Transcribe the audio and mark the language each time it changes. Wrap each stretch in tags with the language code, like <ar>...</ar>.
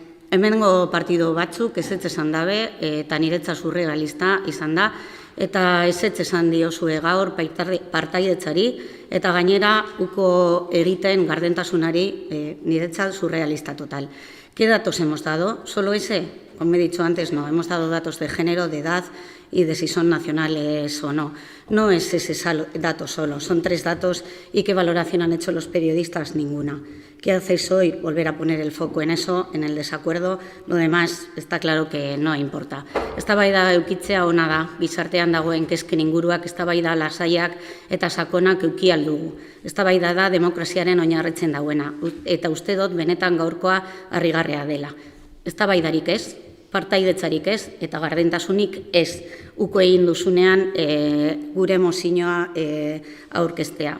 <eu>Hemengo partido batzuk ezetz esan dabe, eta niretza surrealista izan da, eta ezetz esan diozue gaur partaidetzari, eta gainera uko egiten gardentasunari niretza surrealista total.</eu> <es>¿Qué datos hemos dado? Solo ese, como he dicho antes, no. Hemos dado datos de género, de edad y de si son nacionales o no. No es ese dato solo, son 3 datos. ¿Y qué valoración han hecho los periodistas? Ninguna. ¿Qué hacéis hoy? Volver a poner el foco en eso, en el desacuerdo. Lo demás está claro que no importa.</es> <eu>Eztabaida eukitzea ona da, gizartean dagoen kezken inguruak, eztabaida lasaiak eta sakonak euki aldugu. Eztabaida da demokraziaren oinarritzen dauena, eta uste dut benetan gaurkoa harrigarria dela. Eztabaidarik ez, partaidetzarik ez, eta gardentasunik ez, uko egin duzunean gure mozioa aurkeztea.</eu>